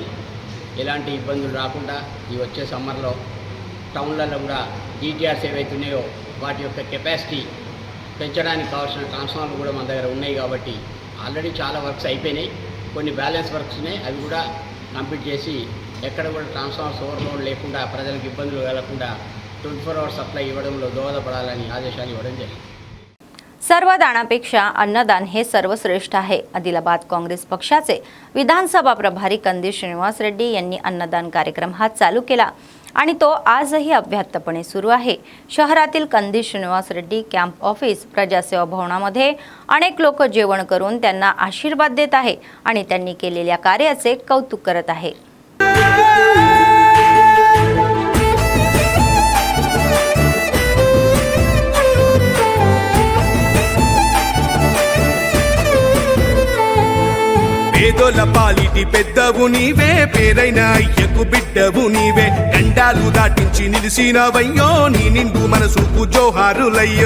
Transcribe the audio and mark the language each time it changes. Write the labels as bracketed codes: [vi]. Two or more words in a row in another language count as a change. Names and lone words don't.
[te] ఎలాంటి ఇబ్బందులు రాకుండా ఈ వచ్చే సమ్మర్లో టౌన్లలో కూడా డిటిఆర్స్ ఏవైతున్నాయో వాటి యొక్క కెపాసిటీ పెంచడానికి కావాల్సిన ట్రాన్స్ఫార్మర్లు కూడా మన దగ్గర ఉన్నాయి కాబట్టి ఆల్రెడీ చాలా వర్క్స్ అయిపోయినాయి। కొన్ని [en] balance works [te] ఉన్నాయి, అవి కూడా కంప్లీట్ చేసి ఎక్కడ కూడా [en] transformers overload [te] లేకుండా ప్రజలకు ఇబ్బందులు కలగకుండా 24 [en] hours supply [te] ఇవ్వడంలో దోహదపడాలని ఆదేశాలు ఇవ్వడం జరిగింది। [mr] सर्वदानापेक्षा अन्नदान हे सर्वश्रेष्ठ आहे। आदिलाबाद काँग्रेस पक्षाचे विधानसभा प्रभारी कंदी श्रीनिवास रेड्डी यांनी अन्नदान कार्यक्रम हा चालू केला आणि तो आजही अव्याहतपणे सुरू आहे। शहरातील कंदी श्रीनिवास रेड्डी [en] camp office [mr] प्रजासेवा भवनामध्ये अनेक लोक जेवण करून त्यांना आशीर्वाद देत आहे आणि त्यांनी केलेल्या कार्याचे कौतुक करत आहे। [te] పేదోల పాలిటి పెద్దవు నీవే, పేరైన అయ్యకు బిడ్డవు నీవే, గండాలు దాటించి నిలిసినవయ్యో నీ నిండు మనసుకు జోహారులయ్యో।